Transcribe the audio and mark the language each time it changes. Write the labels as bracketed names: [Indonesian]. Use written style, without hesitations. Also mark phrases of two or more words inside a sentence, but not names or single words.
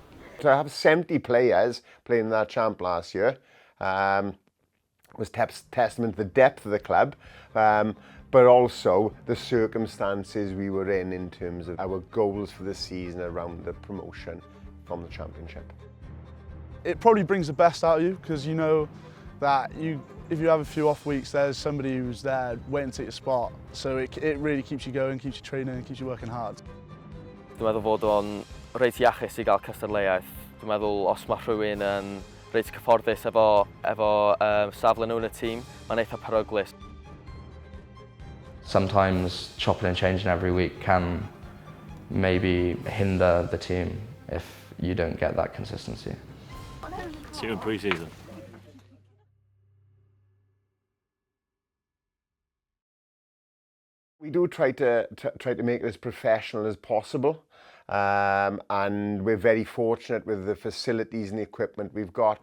[English] To have 70 players playing in that champ last year was testament to the depth of the club, but also the circumstances we were in terms of our goals for the season around the promotion from the championship. It probably brings the best out of you because you know that if you have a few off weeks, there's somebody who's there waiting to take your spot. So it really keeps you going, keeps you training, keeps you working hard. [Welsh] Dwi'n meddwl fod o'n reit iachus I gael cystadleuaeth. Dwi'n meddwl os mae rhywun yn reit cyfforddus efo safle nhw yn y tîm, mae'n eitha peryglus. [English] Sometimes chopping and changing every week can maybe hinder the team if you don't get that consistency. See you in pre-season. We do try to make it as professional as possible, and we're very fortunate with the facilities and the equipment we've got.